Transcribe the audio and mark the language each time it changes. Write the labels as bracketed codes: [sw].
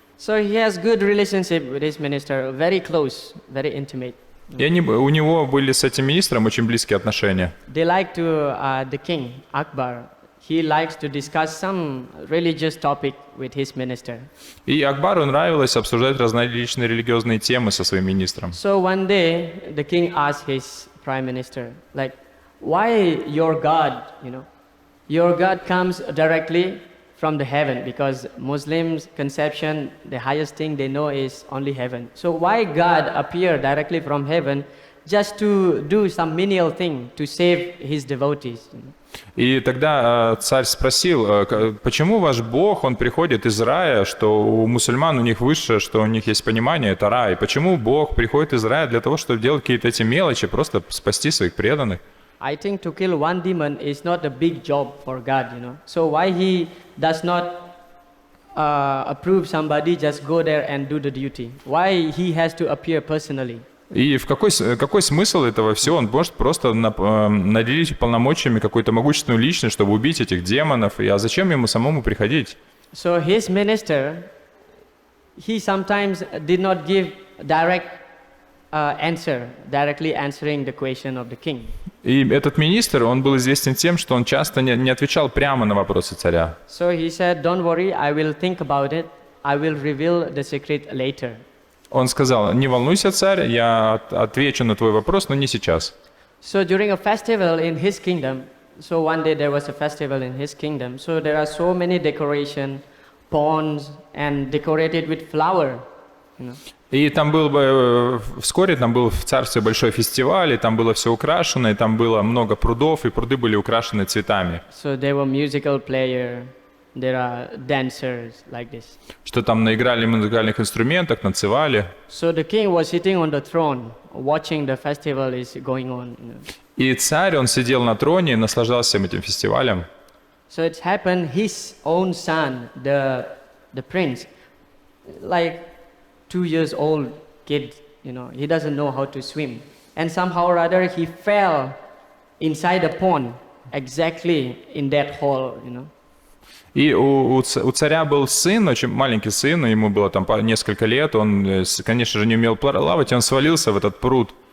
[en] So he has good relationship with his minister, very close, very intimate. [ru] И у него были с этим министром очень близкие отношения. [en] They like to, the king, Akbar, he likes to discuss some religious topic with his minister. [ru] И Акбару нравилось обсуждать различные религиозные темы со своим министром. [en] So one day, the king asked his prime minister, like, why your God, your God comes directly from the heaven, because Muslims' conception, the highest thing they know is only heaven. So why God appear directly from heaven just to do some menial thing to save his devotees? [ru] И тогда царь спросил, почему ваш Бог, он приходит из рая, что у мусульман у них высшее, что у них есть понимание, это рай. Почему Бог приходит из рая для того, чтобы делать какие-то эти мелочи, просто спасти своих преданных? [en] I think to kill one demon is not a big job for God, So why he does not approve somebody just go there and do the duty? Why he has to appear personally? [ru] И какой смысл этого всего? Он может просто наделить полномочиями какую-то могущественную личность, чтобы убить этих демонов. А зачем ему самому приходить? [en] So his minister, he sometimes did not give direct answer, directly answering the question of the king. [ru] И этот министр, он был известен тем, что он часто не отвечал прямо на вопросы царя. [en] So he said, "Don't worry, I will think about it. I will reveal the secret later." [ru] Он сказал, не волнуйся, царь, я отвечу на твой вопрос, но не сейчас. [en] So during a festival in his kingdom, so one day there was a festival in his kingdom, so there are so many decoration, ponds, and decorated with flower, [ru] И вскоре там был в царстве большой фестиваль, и там было все украшено, и там было много прудов, и пруды были украшены цветами. [en] So there were musical player, there are dancers like this. [ru] Что там наиграли музыкальных инструментах, танцевали. [en] So the king was sitting on the throne, watching the festival is going on. [ru] И царь, он сидел на троне и наслаждался всем этим фестивалем. [en] So it happened, his own son, the prince, like 2 years old kid, he doesn't know how to swim. And somehow or other he fell inside a pond, exactly in that hole, [ru] И у царя был сын, очень маленький сын, ему было там несколько лет, он, конечно же, не умел плавать, и он свалился в этот пруд.